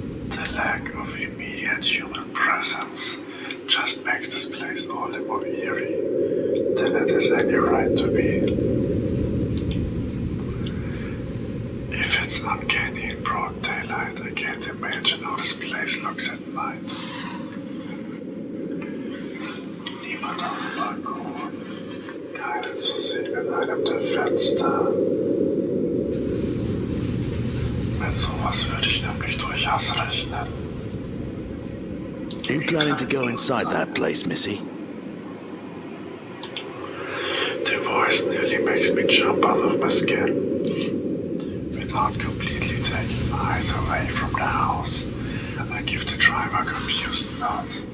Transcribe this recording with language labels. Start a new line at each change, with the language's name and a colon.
English: The lack of immediate human presence just makes this place all the more eerie than it has any right to be. If it's uncanny in broad daylight, I can't imagine how this place looks at night.
German: Niemand auf dem Balkon, keinen zu sehen in einem der Fenster. Mit sowas würde ich nämlich durchaus rechnen.
English: You planning to go inside that place, Missy? The voice nearly makes me jump out of my skin. Without completely taking my eyes away from the house, I give the driver a confused nod.